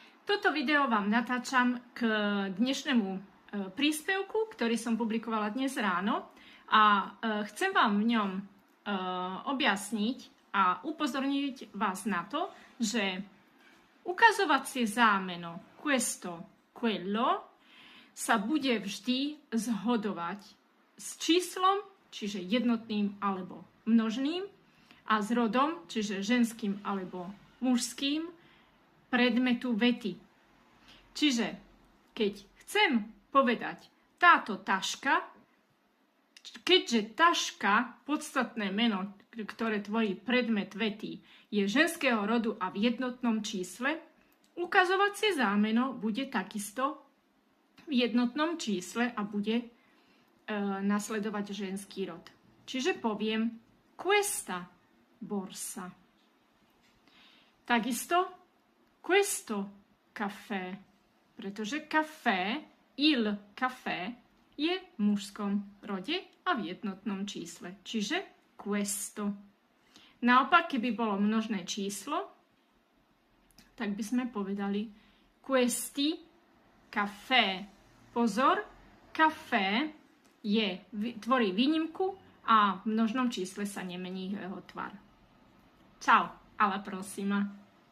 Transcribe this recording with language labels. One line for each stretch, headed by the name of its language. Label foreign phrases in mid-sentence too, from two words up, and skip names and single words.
Slovak: Toto video vám natáčam k dnešnému príspevku, ktorý som publikovala dnes ráno a chcem vám v ňom objasniť a upozorniť vás na to, že ukazovacie zámeno
Italian: questo, quello
Slovak: sa bude vždy zhodovať s číslom, čiže jednotným alebo množným, a s rodom, čiže ženským alebo mužským, predmetu vety. Čiže keď chcem povedať táto taška, keďže taška, podstatné meno, ktoré tvorí predmet vety, je ženského rodu a v jednotnom čísle, ukazovacie zámeno bude takisto v jednotnom čísle a bude nasledovať ženský rod. Čiže poviem
Italian: questa borsa.
Slovak: Takisto
Italian: questo caffè,
Slovak: pretože
Italian: caffè, il caffè,
Slovak: je v mužskom rode a v jednotnom čísle, čiže questo. Naopak, keby bolo množné číslo, tak by sme povedali
Italian: questi caffè.
Slovak: Pozor, caffè tvorí výnimku a v množnom čísle sa nemení jeho tvar.
Italian: Ciao, alla prossima.